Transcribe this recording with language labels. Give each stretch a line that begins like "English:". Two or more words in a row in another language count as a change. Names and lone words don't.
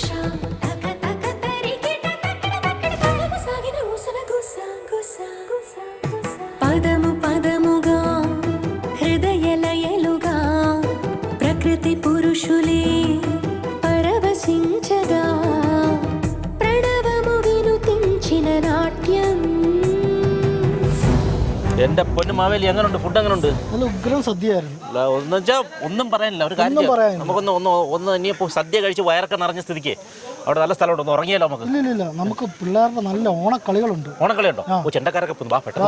Telugu: తక తక తరికిట తక్కడ తక్కడ తళము సాగిన ఊసన గుస గుస గుస పదము పదముగా హృదయలయలుగా ప్రకృతి పురుషులే పరవశించగా ప్రణవము వినుతించిన నాట్యం
Malayalam: എന്റെ പൊന്നു മാവേലി എങ്ങനെയുണ്ട്? ഫുഡ് എങ്ങനെയുണ്ട്? നല്ല ഉഗ്രം സദ്യയായിരുന്നു. എന്ന് വെച്ചാൽ ഒന്നും പറയാനില്ല. ഒരു കാര്യം ചെയ്യാം. നമുക്കൊന്ന് ഇനിയിപ്പോൾ സദ്യ കഴിച്ച് വയറൊക്കെ നിറഞ്ഞ സ്ഥിതിക്ക് അവിടെ നല്ല സ്ഥലമുണ്ട്, ഒന്ന് ഉറങ്ങിയാലോ നമുക്ക്? ഇല്ല നമുക്ക് പിള്ളേരുടെ നല്ല ഓണക്കളികളുണ്ട്. ഓണക്കളിയുണ്ടോ? ഓ ചെണ്ടക്കാരൊക്കെ വാ പെട്ടെന്ന്.